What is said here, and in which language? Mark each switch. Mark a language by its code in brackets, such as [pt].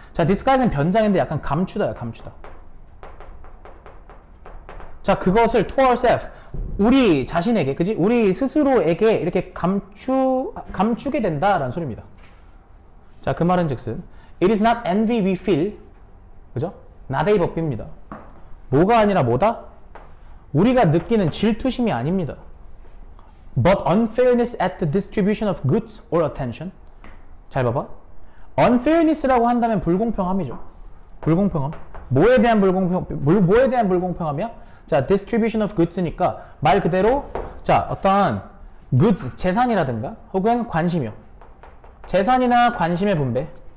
[ko] 자, disguise는 변장인데 약간 감추다야, 감추다. 자, 그것을 [en] to ourselves, [ko] 우리 자신에게, 그지? 우리 스스로에게 이렇게 감추게 된다라는 소리입니다. 자, 그 말은 즉슨 [en] it is not envy we feel, [ko] 그죠? not의 법비입니다. 뭐가 아니라 뭐다? 우리가 느끼는 질투심이 아닙니다. [en] But unfairness at the distribution of goods or attention. [ko] 잘 봐봐. unfairness라고 한다면 불공평함이죠. 불공평함. 뭐에 대한 불공평함이야? 자, [en] distribution of goods [ko] 니까 말 그대로 자, 어떠한 goods, 재산이라든가 혹은 관심이요. 재산이나 관심의 분배.